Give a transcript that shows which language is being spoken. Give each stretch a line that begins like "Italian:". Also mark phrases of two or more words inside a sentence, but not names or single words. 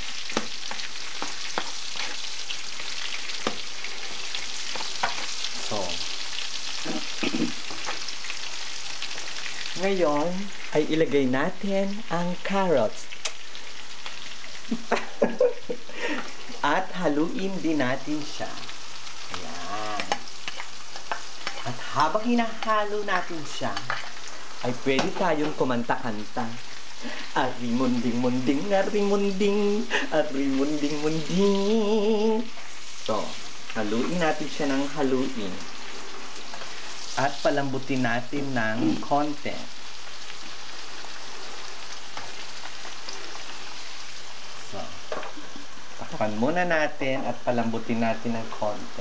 Filipino: Ngayon, ay ilagay natin ang carrots. At haluin din natin siya. Ayan. At habang hinahalo natin siya, ay pwede tayong kumanta-kanta. Ari-munding-munding, ari-munding, ari-munding-munding. So, haluin natin siya ng haluin. At palambutin natin ng konti. So, takpan muna natin at palambutin natin ng konti.